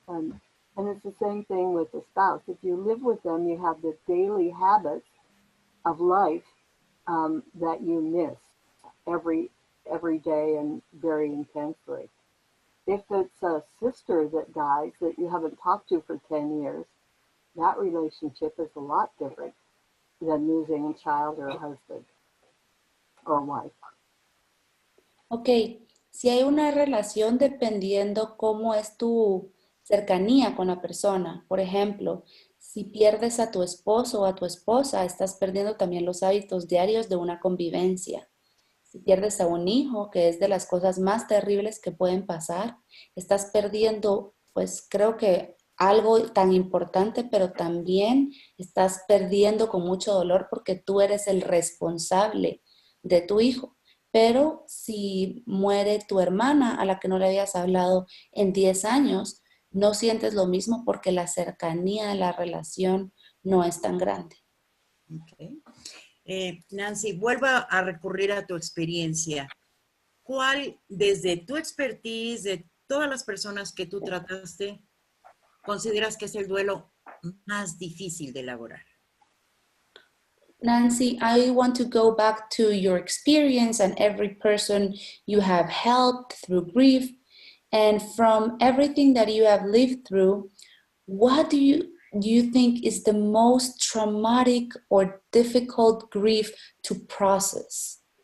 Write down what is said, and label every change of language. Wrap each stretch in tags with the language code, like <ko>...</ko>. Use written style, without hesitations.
<en>And it's the same thing with the spouse. If you live with them, you have the daily habits of life that you miss every day and very intensely. If it's a sister that dies that you haven't talked to for 10 years, that relationship is a lot different than losing a child or a husband or a wife.</en> <es>Ok, si hay una relación dependiendo cómo es tu cercanía con la persona. Por ejemplo, si pierdes a tu esposo o a tu esposa, estás perdiendo también los hábitos diarios de una convivencia. Si pierdes a un hijo, que es de las cosas más terribles que pueden pasar, estás perdiendo, pues creo que algo tan importante, pero también estás perdiendo con mucho dolor porque tú eres el responsable de tu hijo. Pero si muere tu hermana a la que no le habías hablado en 10 años, no sientes lo mismo porque la cercanía de la relación no es tan grande. Okay. Nancy, vuelva a recurrir a tu experiencia. ¿Cuál, desde tu expertise, de todas las personas que tú trataste, consideras que es el duelo más difícil de elaborar?</es> <en>Nancy, I want to go back to your experience and every person you have helped through grief. And from everything that you have lived through, what do you think is the most traumatic or difficult grief to process?</en>